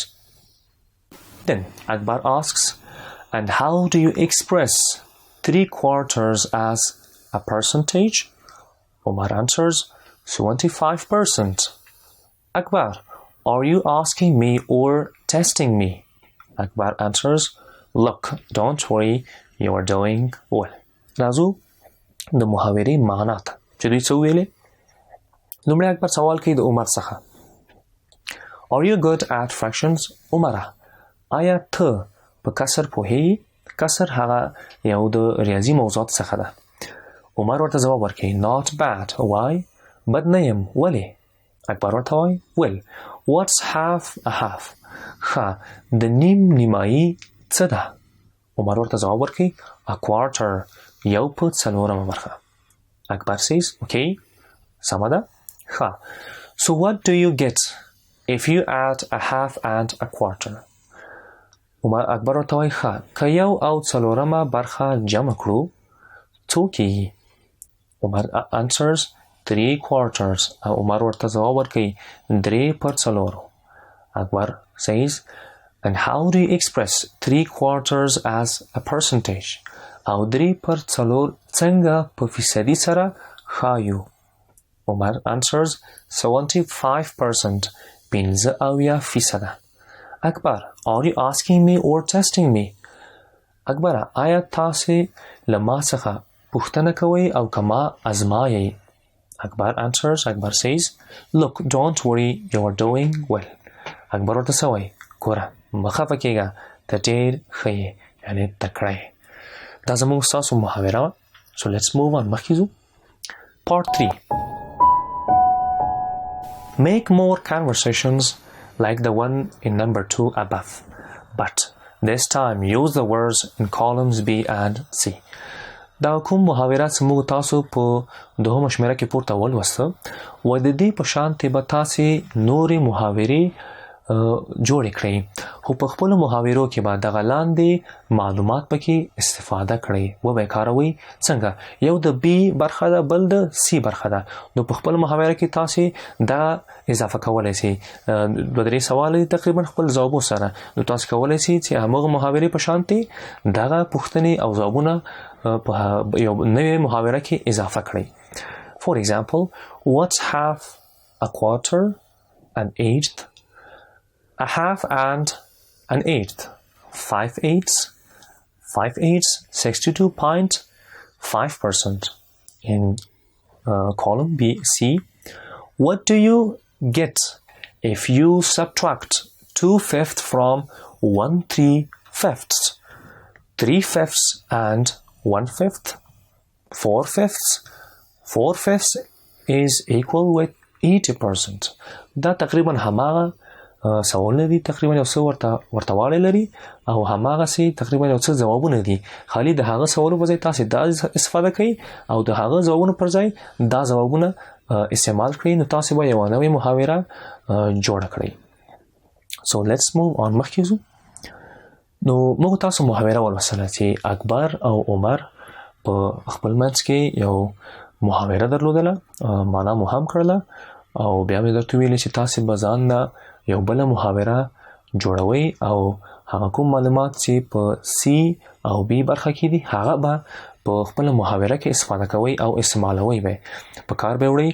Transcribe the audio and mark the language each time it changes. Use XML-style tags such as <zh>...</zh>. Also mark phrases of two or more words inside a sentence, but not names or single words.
<en>Then Akbar asks, and how do you express 3/4 as a percentage? Umar answers, 75%. Akbar, are you asking me or testing me? Akbar answers, look, don't worry, you are doing well. Razu,</en> <ps>د محاورې معنا ته چې دوی څه ویلې. لومړی اکبر سوال کوي د عمر څخه.</ps> <en>Are you good at fractions?</en> <ps>عمره آیا ته په کسر پوهېږې؟ کسر هغه یو د ریاضي موضوعات څخه ده. عمر ورته ځواب ورکوي</ps> <en>not bad. Why?</en> <ps>بد نه یم. ولې؟ اکبر ورته وایي</ps> <en>well, what's half a half?</en> <ps>ښه د نیمایي څه ده؟ عمر ورته ځواب ورکوي</ps> <en>a quarter.</en> <ps>یو په څلورمه برخه. اکبر</ps> <en>says okay,</en> <ps>سمه ده.</ps> <en>ښه so what do you get if you add a half and a quarter?</en> <ps>عمر اکبر ورته وایي ښه که یو او څلورمه برخه جمع کړو څو کېږي؟ عمر answers 3/4 او عمر ورته ځواب ورکوي 3/4.</ps> <en>اکبر says and how do you express 3/4 as a percentage?</en> <ps>او 3/4 څنګه په فیصدي سره ښایو؟</ps> <en>عمر answers 75%. 75%. Akbar, are you asking me or testing me? Akbar,</en> <ps>آیا تاسې له ما څخه پوښتنه کوئ او که ما ازمایئ؟</ps> <en>Akbar answers, Akbar says, look, don't worry, you are doing well.</en> <ps>Akbar ورته څه وایي؟ ګوره مه خفه کېږه ته ډېر ښه یې یعنې تکړه یې. دا زموږ ستاسو محاوره وه.</ps> <en>So let's move on.</en> <ps>مخکې ځو.</ps> <en>Part 3. Make more conversations like the one in number 2 above, but this time use the words in columns B and C.</en> <ps>دا کوم محاورات زموږ تاسو په دوهمه شمېره کې پورته ولوسته و د دې په شانتې به تاسې نورې محاورې جوړې کړئ خو په خپلو محاورو کې به دغه لاندې معلومات پکې استفاده کړئ وبه یې کاروئ. څنګه؟ یو د بي برخه ده بل د سی برخه ده. نو په خپل محاوره کې تاسې دا اضافه کولی سئ. دوه درې سواله تقریبا خپل ځوابو سره نو تاسو کولی سئ چې همغه محاورې په شانتې دغه پوښتنې او ځوابونه په یو نوې محاوره کې اضافه کړئ.</ps> <en>For example, what's half a quarter, an eighth, a half and an eighth? 5/8. 5/8, 62.5%. In column B, C, what do you get if you subtract 2/5 from 1/3? 3/5 and 1/5? 4/5? 4/5 is equal with 80%.</en> <ps>دا تقریبا هماغه سوالونه دي تقریبا یو څه ورته والی لري او هماغسې تقریبا یو څه ځوابونه دي. خالي د هغه سوالو په ځای تاسې دا استفاده کوئ او د هغه ځوابونو پر ځای دا ځوابونه استعمال کړئ نو تاسې به یوه نوې محاوره جوړه کړئ.</ps> <en>So let's move on.</en> <ps>مخکې ځو. نو موږ تاسو محاوره ولوستله چې اکبر او عمر په خپل منځ کې یو محاوره درلودله معنا مو هم کړله او بیا مې درته ویلې چې تاسې به ځان نه یو بله محاوره جوړوئ او هغه کوم معلومات چې په سی او بی برخه کې دي هغه به په خپله محاوره کې استفاده کوئ او استعمالوئ به په کار به وړئ.</ps>